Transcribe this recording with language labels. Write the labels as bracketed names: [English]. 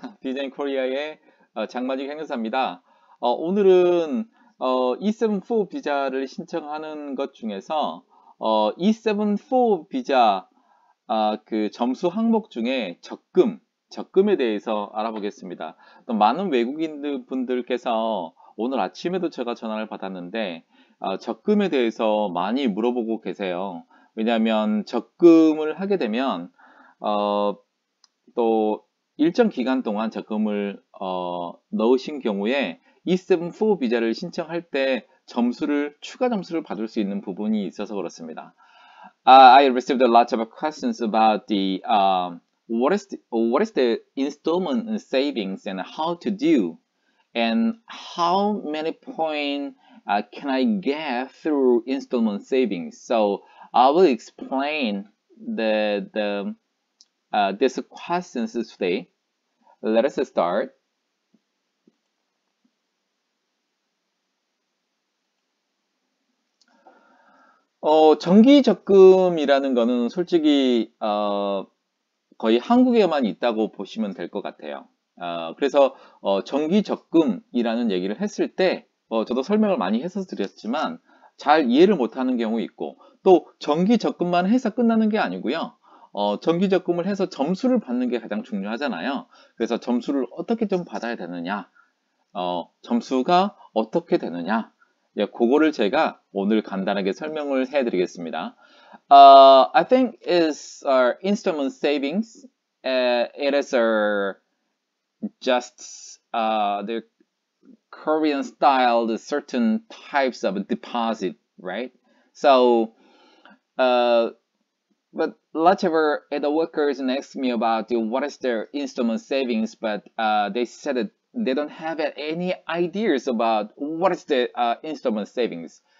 [Korean] Visa in Korea의 장마직 행사입니다. 오늘은 E74 비자를 신청하는 것 중에서 E74 비자 그 점수 항목 중에 적금에 대해서 알아보겠습니다. 또 많은 외국인 분들께서 오늘 아침에도 제가 전화를 받았는데 적금에 대해서 많이 물어보고 계세요. 왜냐하면 적금을 하게 되면 또 일정 기간 동안 적금을 넣으신 경우에 E74 비자를 신청할 때 추가 점수를 받을 수 있는 부분이 있어서 그렇습니다. [English] I received a lot of questions about the what is the installment savings and how to do, and how many points can I get through installment savings. So I will explain these questions today. Let us start. [Korean] 정기 적금이라는 거는 솔직히 거의 한국에만 있다고 보시면 될 것 같아요. 그래서 정기 적금이라는 얘기를 했을 때 저도 설명을 많이 해서 드렸지만 잘 이해를 못하는 경우 있고, 또 정기 적금만 해서 끝나는 게 아니고요. 정기 적금을 해서 점수를 받는 게 가장 중요하잖아요. 그래서 점수를 어떻게 좀 받아야 되느냐, 점수가 어떻게 되느냐, 예, 그거를 제가 오늘 간단하게 설명을 해드리겠습니다. [English] I think is our installment savings. It is just the Korean style, the certain types of deposit, right? So, but lots of the workers asked me about what is their installment savings, but they said that they don't have any ideas about what is the installment savings.